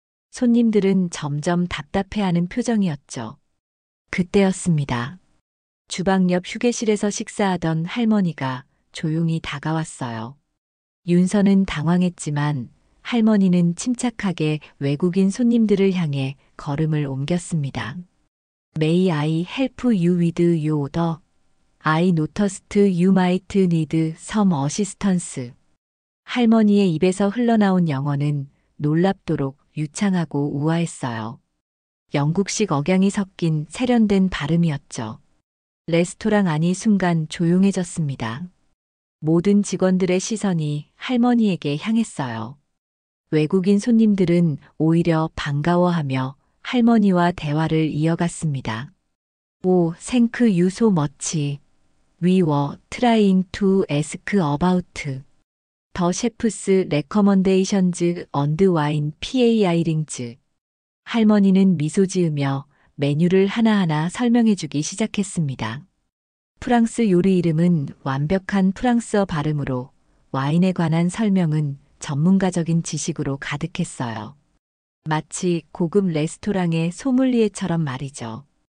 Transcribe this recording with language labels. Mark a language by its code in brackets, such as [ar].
[ko] 손님들은 점점 답답해하는 표정이었죠. 그때였습니다. 주방 옆 휴게실에서 식사하던 할머니가 조용히 다가왔어요. 윤서는 당황했지만 할머니는 침착하게 외국인 손님들을 향해 걸음을 옮겼습니다. [en] May I help you with your order? I noticed you might need some assistance. [ko] 할머니의 입에서 흘러나온 영어는 놀랍도록 유창하고 우아했어요. 영국식 억양이 섞인 세련된 발음이었죠. 레스토랑 안이 순간 조용해졌습니다. 모든 직원들의 시선이 할머니에게 향했어요. 외국인 손님들은 오히려 반가워하며 할머니와 대화를 이어갔습니다. 오, [en] thank you so much. We were trying to ask about the chef's recommendations on the wine pairings. [ko] 할머니는 미소 지으며 메뉴를 하나하나 설명해주기 시작했습니다. 프랑스 요리 이름은 완벽한 프랑스어 발음으로 와인에 관한 설명은 전문가적인 지식으로 가득했어요. 마치 고급 레스토랑의 소믈리에처럼 말이죠.